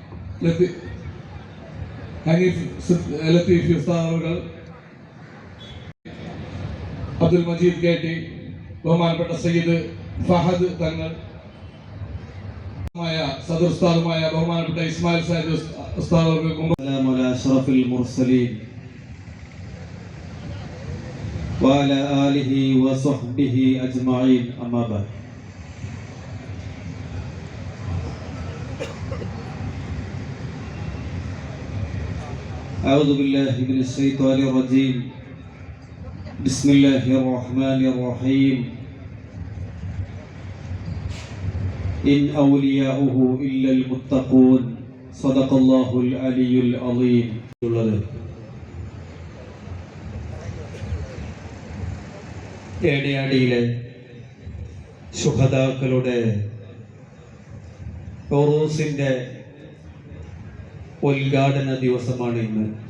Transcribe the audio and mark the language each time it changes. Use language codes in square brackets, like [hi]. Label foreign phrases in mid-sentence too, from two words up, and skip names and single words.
[ml] ലത്തീഫി ഉസ്താദ് അവർ, അബ്ദുൽ മജീദ് കേട്ടി, ബഹുമാനപ്പെട്ട സയ്യിദ് ഫഹദ് തങ്ങൾ, സദർ ഉസ്താദുമായ ബഹുമാനപ്പെട്ട ഇസ്മായിൽ സാഹിദ് ഉസ്താദ് അവർക്കും [ar] أشرف المرسلين وعلى آله وصحبه أجمعين أما بعد. أعوذ بالله من الشيطان الرجيم. بسم الله الرحمن الرحيم. إن أولياؤه إلا المتقون. صدق الله العلي العظيم. [ml] ഏണിയാടിയിലെ ശുഹദാക്കളുടെ ഉറൂസിന്റെ ഉദ്ഘാടന ദിവസമാണ് ഇന്ന്.